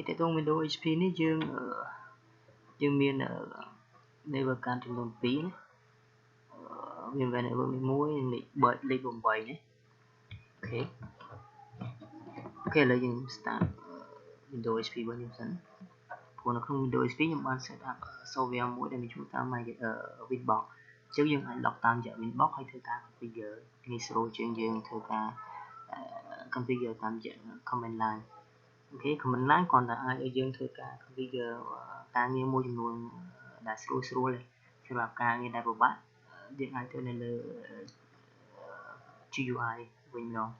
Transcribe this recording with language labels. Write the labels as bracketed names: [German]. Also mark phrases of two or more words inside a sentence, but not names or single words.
[Khmer] តើតើ Windows HP នេះយើងមាន network card ចំនួន2ណាមាន network 1លេខ8ណាអូ ខេឥឡូវយើង start Windows HP របស់ខ្ញុំសិនព្រោះនៅក្នុង Windows HP ខ្ញុំ បាន [English] set up software [Khmer] មួយដែលមានឈ្មោះថា Winbox អញ្ចឹងយើងអាច log តាមរយៈ Winbox ហើយធ្វើការ configure ងាយស្រួលជាងយើងធ្វើការ configure តាមរយៈ [English] command line [Khmer] អូខេ [English] command line [Khmer] គ្រាន់តែអាចឲ្យយើងធ្វើការ configure ការងារមួយចំនួនដែលស្រួលទេសម្រាប់ការងារដែលពិបាកយើងអាចធ្វើនៅលើ GUI វិញម្ដង